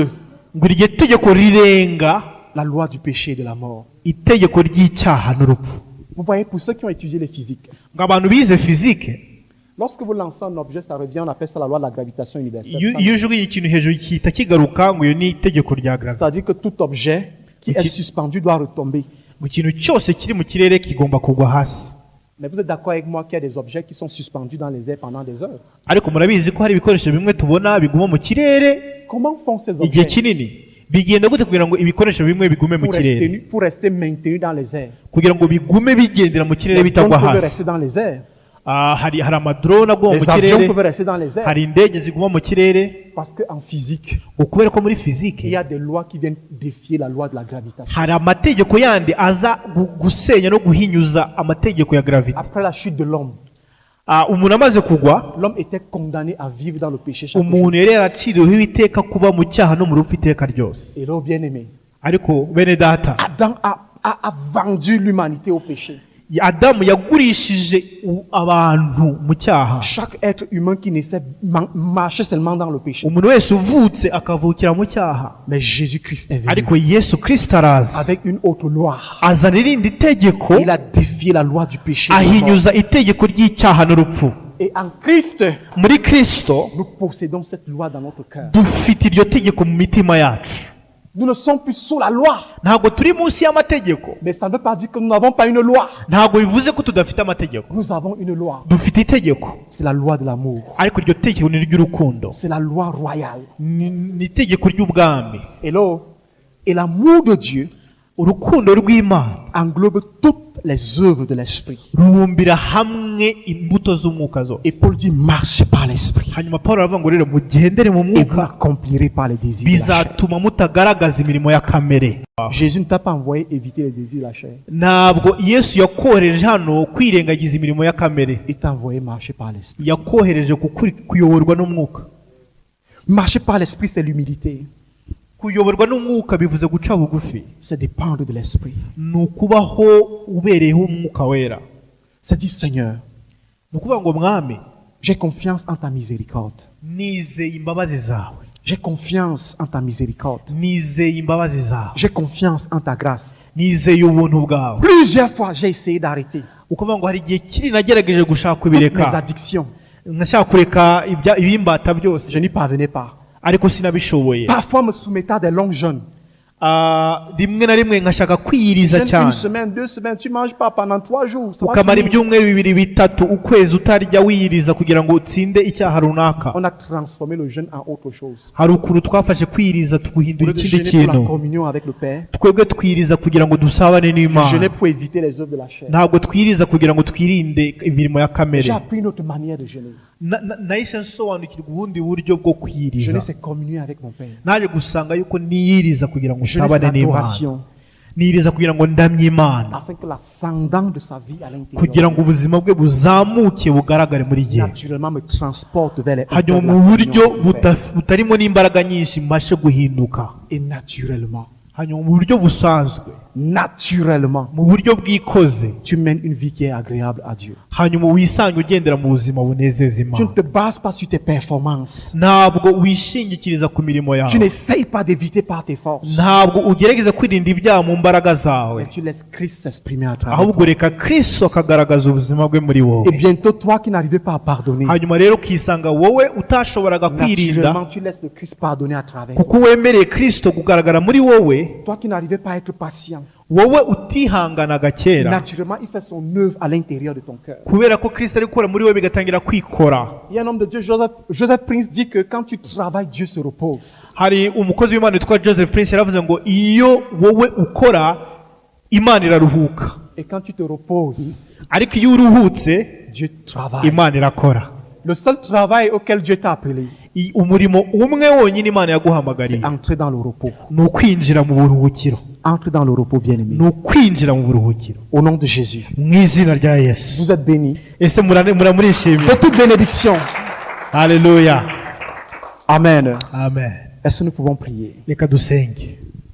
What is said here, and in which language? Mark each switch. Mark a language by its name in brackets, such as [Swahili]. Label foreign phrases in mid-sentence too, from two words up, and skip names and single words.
[Kinyarwanda] ngo iryo tegeko rirenga [French] la loi du péché et de la mort. [Kinyarwanda] itegeko ry'icyaha n'urupfu. [French] Vous voyez, pour ceux qui ont étudié les physiques, [Kinyarwanda] ngo abantu bize fizike, [French] lorsque vous lancez un objet, ça revient, on appelle ça la loi de la gravitation universelle. [Kinyarwanda] iyo ujugunye ikintu hejuru gihita kigaruka, ngo iyo ni itegeko rya gravity. [French] C'est-à-dire que tout objet qui est suspendu doit retomber. [Kinyarwanda] ngo ikintu cyose kiri mu kirere kigomba kugwa hasi. [French] Mais vous êtes d'accord avec moi qu'il y a des objets qui sont suspendus dans les airs pendant des heures. [Kinyarwanda] ariko murabizi ko hari ibikoresho bimwe tubona biguma mu kirere [French] Comment font ces [Kinyarwanda] igihe [French] objets [Kinyarwanda] kinini. bigenda gute kugira ngo ibikoresho bimwe bigume mu kirere, [French] pour rester maintenus dans les airs? [Kinyarwanda] kugira ngo bigume bigendera mu kirere [French] Les drones [Kinyarwanda] bitagwa [French] peuvent [Kinyarwanda] hasi? [French] rester dans les airs. [Kinyarwanda] hari amadrone aguma mu [French] Les avions [Kinyarwanda] kirere, [French] peuvent rester dans les airs. [Kinyarwanda] hari indege ziguma mu kirere, [French] Parce qu'en physique, [Kinyarwanda] ngo kubera ko muri [French] il y [Kinyarwanda] fizike [French] a des lois qui viennent défier la loi de la gravitation. [Kinyarwanda] hari amategeko yandi aza gusenya no guhinyuza amategeko ya gravity. [French] Après la chute de l'homme, [Kinyarwanda] umuntu amaze kugwa, [French] l'homme était condamné à vivre dans le péché chaque jour. [Kinyarwanda] umuntu yari yaraciriweho iteka kuba mu cyaha no mu rupfu iteka ryose. [French] Et là, bien aimé, [Kinyarwanda] ariko bene data, [French] Adam a vendu l'humanité au péché. [Kinyarwanda] Adamu yagurishije abantu mu cyaha. [French] Chaque être humain qui naissait marchait seulement dans le péché. [Kinyarwanda] umuntu wese uvutse akavukira mu cyaha, [French] Mais Jésus-Christ est venu [Kinyarwanda] ariko Yesu Kristo araza [French] avec une autre loi. [Kinyarwanda] azana irindi tegeko, [French] Il a défié la loi du péché. et de la mort. [Kinyarwanda] ahinyuza itegeko ry'icyaha n'urupfu. [French] Et en Christ, [Kinyarwanda] muri Kristo [French] nous possédons cette loi dans notre cœur. [Kinyarwanda] dufite iryo tegeko mu mitima yacu. [French] Nous ne sommes plus sous la loi. [Kinyarwanda] ntabwo turi munsi y'amategeko, [French] Mais ça ne veut pas dire que nous n'avons pas une loi. [Kinyarwanda] ntabwo bivuze ko tudafite amategeko. [French] Nous avons une loi. [Kinyarwanda] Dufite itegeko, [French] C'est la loi de l'amour. [Kinyarwanda] ariko iryo tegeko ni iry'urukundo, [French] C'est la loi royale. [Kinyarwanda] ni itegeko ry'ubwami. [English] Hello. [French] Et l'amour de Dieu [Kinyarwanda] Urukundo rw'Imana [French] englobe toutes les œuvres de l'esprit. [Kinyarwanda] rubumbira hamwe imbuto z'umwuka zose. [French] Et Paul dit marchez par l'esprit [Kinyarwanda] Hanyuma Pawulo aravuga ngo rero mugendere mu [French] et vous [Kinyarwanda] mwuka, [French] n'accomplirez pas les désirs de la chair. [Kinyarwanda] bizatuma mutagaragaza imirimo ya kamere. [French] Jésus ne t'a pas envoyé éviter les désirs de la chair. [Kinyarwanda] Ntabwo Yesu yakohereje hano kwirengagiza imirimo ya kamere, [French] Il t'a envoyé marcher par l'esprit. [Kinyarwanda] yakohereje kuyoborwa n'umwuka. [French] Marcher par l'esprit, c'est l'humilité. [Kinyarwanda] Kuyoborwa n'umwuka bivuze guca bugufi, [French] C'est dépendre de l'esprit. [Kinyarwanda] ni ukubaho ubereyeho umwuka wera. [French] C'est dire Seigneur, [Kinyarwanda] Ni ukuvuga ngo mwami, [French] j'ai confiance en ta miséricorde. [Kinyarwanda] nizeye imbabazi zawe, [French] J'ai confiance en ta miséricorde. [Kinyarwanda] nizeye imbabazi zawe, [French] J'ai confiance en ta grâce. [Kinyarwanda] nizeye ubuntu bwawe. [French] Plusieurs fois, j'ai essayé d'arrêter [Kinyarwanda] Ukuvuga ngo hari igihe kiri nagerageje gushaka [French] toutes mes [Kinyarwanda] kubireka, [French] addictions. [Kinyarwanda] nkashaka kureka ibimbata byose, [French] Je n'y parvenais pas. [Kinyarwanda] ariko sinabishoboye. [French] Parfois, me soumettant à des longs jeûnes. [Kinyarwanda] Rimwe na rimwe nkashaka kwiyiriza [French] Jeûne [Kinyarwanda] cyane, [French] une semaine, 2 semaines, tu manges pas pendant 3 jours. ça va [Kinyarwanda] ukamara [French] finir. [Kinyarwanda] ibyumweru bibiri bitatu ukwezi utarya wiyiriza kugira ngo utsinde icyaha runaka. [French] On a transformé le jeûne en autre chose. [Kinyarwanda] Hari ukuntu twafashe kwiyiriza [French] Au [Kinyarwanda] tuguhindura [French] lieu de [Kinyarwanda] ikindi [French] jeûner pour la [Kinyarwanda] kintu, [French] communion avec le Père, [Kinyarwanda] twebwe twiyiriza kugira ngo dusabane [French] je jeûnais [Kinyarwanda] n'Imana, [French] pour éviter les œuvres de la chair. [Kinyarwanda] ntabwo twiyiriza kugira ngo twirinde imirimo ya [French] J'ai [Kinyarwanda] kamere. [French] appris une autre manière de jeûner. [Kinyarwanda] Nahise nsobanukirwa ubundi buryo bwo kwiyiriza. [French] Jeûner, c'est communier avec mon Père. [Kinyarwanda] naje gusanga yuko niyiriza kugira ngo [French] Jeûner, c'est [Kinyarwanda] nsabane n'Imana, [French] l'adoration. [Kinyarwanda] niyiriza kugira ngo ndamye Imana, [French] Afin que l'ascendant de sa vie à l'intérieur [Kinyarwanda] kugira ngo ubuzima bwe buzamuke bugaragare muri jye, [French] naturellement me transporte vers les [Kinyarwanda] hanyuma [French] hauteurs de [Kinyarwanda] mu [French] la [Kinyarwanda] buryo [French] communion avec le Père. [Kinyarwanda] butarimo n'imbaraga nyinshi mbashe guhinduka, [French] Et naturellement, [Kinyarwanda] hanyuma mu buryo busanzwe, [French] naturellement, [Kinyarwanda] mu buryo bwikoze, [French] tu mènes une vie qui est agréable à Dieu. [Kinyarwanda] hanyuma wisange ugendera mu buzima bunezeza [French] Tu ne [Kinyarwanda] Imana. [French] te bases pas sur tes performances. [Kinyarwanda] Ntabwo wishingikiriza ku mirimo [French] Tu [Kinyarwanda] yawe, [French] n'essayes pas d'éviter par tes forces. [Kinyarwanda] ntabwo ugerageza kwirinda ibyaha mu mbaraga zawe, [French] Mais tu laisses Christ s'exprimer à travers [Kinyarwanda] ahubwo [French] toi. [Kinyarwanda] reka Kristo akagaragaza ubuzima bwe muri wowe. [French] Et bientôt, toi qui n'arrivais pas à pardonner, [Kinyarwanda] Hanyuma rero ukisanga wowe utashoboraga kwirinda, [French] naturellement, tu laisses le Christ pardonner à travers toi. [Kinyarwanda] kuko wemereye Kristo kugaragara muri wowe. [French] Toi qui n'arrivais pas à être patient, [Kinyarwanda] Wowe utihanganaga kera, [French] naturellement, il fait son œuvre à l'intérieur de ton cœur. [Kinyarwanda] kubera ko Kristo ari gukora muri wowe bigatangira kwikora. [French] Il y a un homme de Dieu, Joseph Prince, dit que quand tu travailles, Dieu se repose. [Kinyarwanda] Hari umukozi w'Imana witwa Joseph Prince yaravuze ngo iyo wowe ukora Imana iraruhuka, [French] Et quand tu te reposes, [Kinyarwanda] ariko iyo uruhutse [French] Dieu travaille. [Kinyarwanda] Imana irakora. [French] Le seul travail auquel Dieu t'a appelé, [Kinyarwanda] Umurimo umwe wonyine Imana yaguhamagariye [French] c'est entrer dans le repos. [Kinyarwanda] ni ukwinjira mu buruhukiro, [French] Entre dans le repos, bien-aimé. [Kinyarwanda] ni ukwinjira mu buruhukiro [French] Au nom de Jésus. [Kinyarwanda] mu izina rya Yesu. [French] Vous êtes bénis. [Kinyarwanda] Ese muramurishimye? [French] De toute bénédiction. [Kinyarwanda] Haleluya, [French] Amen. [Kinyarwanda] amen. [French] Est-ce que nous pouvons prier? [Kinyarwanda] Reka dusenge.